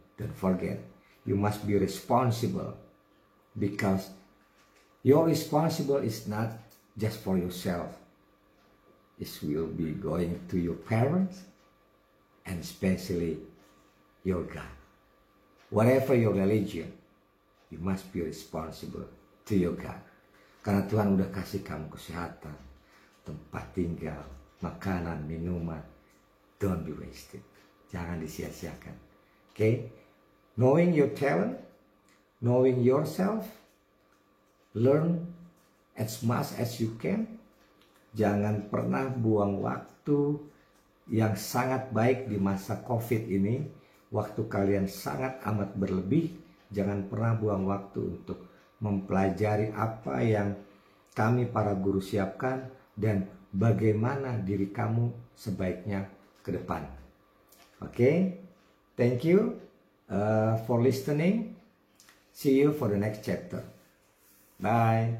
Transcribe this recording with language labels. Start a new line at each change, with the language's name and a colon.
English: Don't forget, you must be responsible, because your responsible is not just for yourself. It will be going to your parents and especially your God. Whatever your religion, you must be responsible to your God.
Indonesian: Karena Tuhan udah kasih kamu kesehatan, tempat tinggal, makanan, minuman.
English: Don't be wasted.
Indonesian: Jangan disia-siakan.
English: Okay? Knowing your talent, knowing yourself, learn as much as you can.
Indonesian: Jangan pernah buang waktu yang sangat baik di masa COVID ini. Waktu kalian sangat amat berlebih. Jangan pernah buang waktu untuk mempelajari apa yang kami para guru siapkan dan bagaimana diri kamu sebaiknya ke depan. Okay?
English: Thank you for listening. See you for the next chapter. Bye.